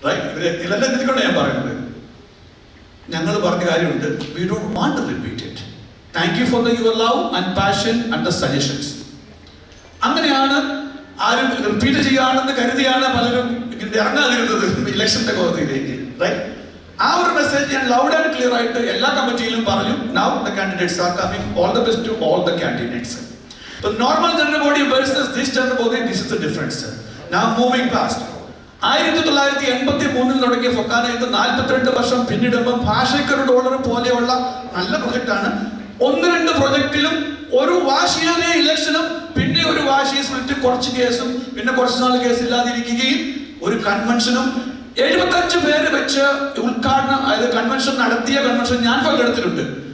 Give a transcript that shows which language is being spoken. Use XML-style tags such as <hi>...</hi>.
<ml>ഇവരെ നിലനിർത്തിക്കൊണ്ട് ഞാൻ പറയുന്നത്, ഞങ്ങൾ പറഞ്ഞ കാര്യമുണ്ട്,</ml> <en>We don't want to repeat it. Thank you for your love and passion and the suggestions.</en> <ml>അങ്ങനെയാണ് ആരും റിപ്പീറ്റ് ചെയ്യാണെന്ന് കരുതിയാണ് പലരും ഇറങ്ങാതിരുന്നത് ഇലക്ഷന്റെ കോടതിയിലേക്ക്. ആ ഒരു മെസ്സേജ് ഞാൻ</ml> <en>loud and clear</en> <ml>ആയിട്ട് എല്ലാ കമ്മിറ്റിയിലും പറഞ്ഞു.</ml> <en>Now the candidates are coming. All the best to all the candidates. The normal general body versus this general body, this is the difference. Now moving past.</en> <ml>1983 തുടങ്ങിയ ഫൊക്കാന ഇത് 42 വർഷം പിന്നിടുമ്പോൾ $1 പോലെയുള്ള നല്ല പ്രൊജക്റ്റാണ്. 1-2 പ്രൊജക്റ്റിലും ഒരു വാശിയേറിയ ഇലക്ഷനും പിന്നെ ഒരു വാശി സ്പ്ലിറ്റ്, കുറച്ച് കേസും പിന്നെ കുറച്ച് നാൾ കേസ് ഇല്ലാതിരിക്കുകയും ഒരു കൺവെൻഷനും 75 പേര് വെച്ച് ഉദ്ഘാടനം, അതായത് കൺവെൻഷൻ നടത്തിയ കൺവെൻഷൻ ഞാൻ പങ്കെടുത്തിട്ടുണ്ട്.</ml>